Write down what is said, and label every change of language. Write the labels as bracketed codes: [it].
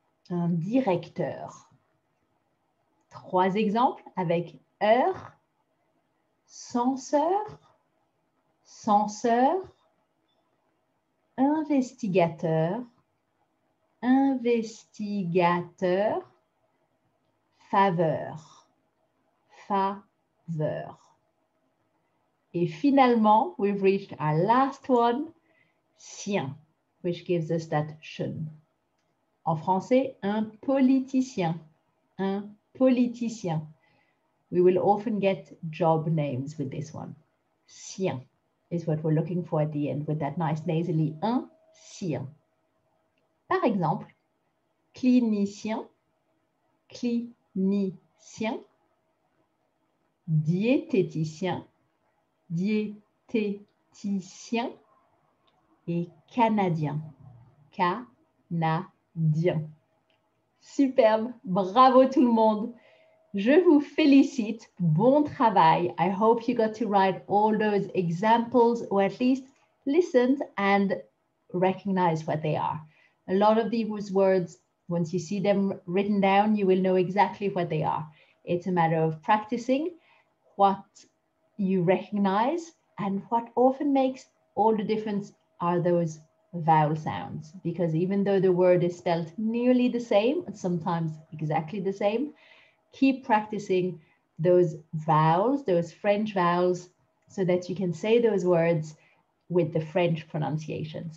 [fr] Un directeur. 3 exemples avec heure, censeur, censeur, investigateur, investigateur, faveur, faveur. Et finalement, [en] we've reached our last one, sien, which gives us that tion. [fr] En français, un politicien, un politicien. [en] We will often get job names with this one. Sien is what we're looking for at the end with that nice nasally un, sien. [fr] Par exemple, clinicien, clinicien, diététicien, diététicien et canadien, canadien. Superbe, bravo tout le monde. Je vous félicite, bon travail. [en] I hope you got to write all those examples or at least listened and recognize what they are. A lot of these words, once you see them written down, you will know exactly what they are. It's a matter of practicing what you recognize, and what often makes all the difference are those vowel sounds, because even though the word is spelled nearly the same, and sometimes exactly the same, keep practicing those vowels, those French vowels, so that you can say those words with the French pronunciation.